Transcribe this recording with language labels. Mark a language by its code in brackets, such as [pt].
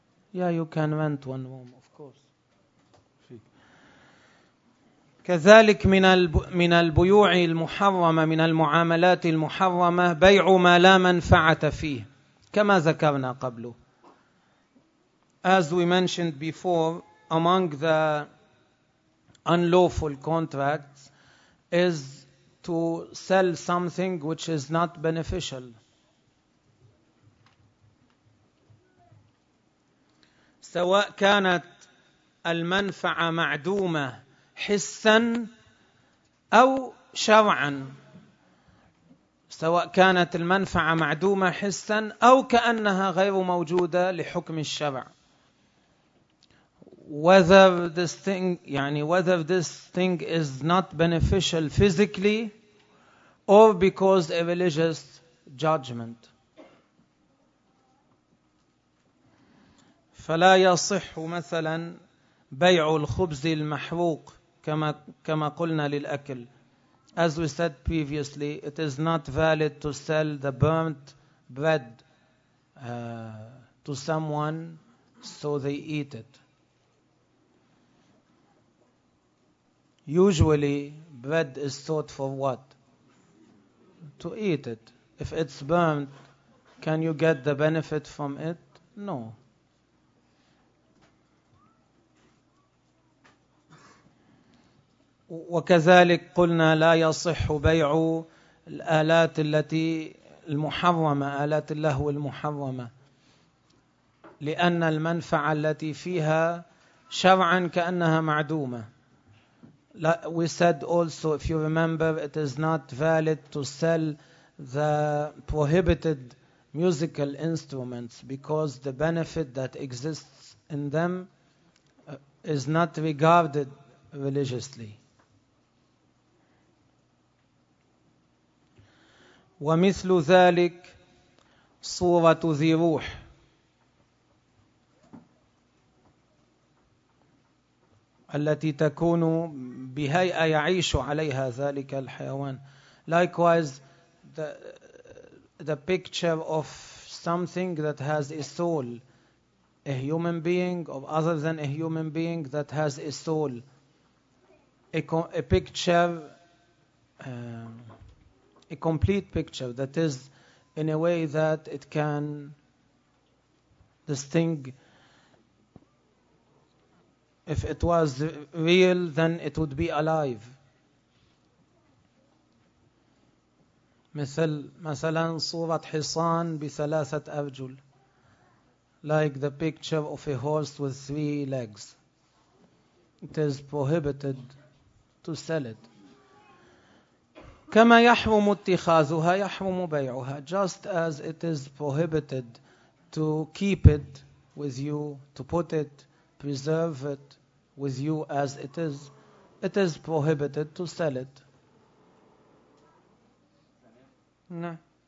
[en] Yeah, you can rent one room, of course. [ar] كذلك من البيوع المحرمة من المعاملات المحرمة بيع ما لا منفعة فيه كما ذكرنا قبل. [en] As we mentioned before, among the unlawful contracts is to sell something which is not beneficial. [ar] سواء كانت المنفعة معدومة حسا أو شرعا سواء كانت المنفعة معدومة حسا أو كأنها غير موجودة لحكم الشرع. [en] Whether this thing, يعني whether this thing is not beneficial physically or because a religious judgment. [ar] فلا يصح مثلا بيع الخبز المحروق كما قلنا للأكل. [en] As we said previously, it is not valid to sell the burnt bread to someone so they eat it. Usually bread is sold for what? To eat it. If it's burnt, can you get the benefit from it? No. [ar] وكذلك قلنا لا يصح بيع الآلات التي المحرمة آلات اللهو المحرمة لأن المنفعة التي فيها شرعا كأنها معدومة. [en] We said also if you remember it is not valid to sell the prohibited musical instruments because the benefit that exists in them is not regarded religiously. [ar] ومثل ذلك صورة ذي روح التي تكون بهيئة يعيش عليها ذلك الحيوان. [en] Likewise, the picture of something that has a soul, a human being or other than a human being that has a soul, a picture. A complete picture that is in a way that it can this thing if it was real then it would be alive. [ar] مثلا صورة حصان بثلاثة أرجل [en] like the picture of a horse with three legs. It is prohibited to sell it. [ar] كما يحرم اتخاذها يحرم بيعها. [en] Just as it is prohibited to keep it with you, to put it, preserve it with you as it is prohibited to sell it. [ar] نعم.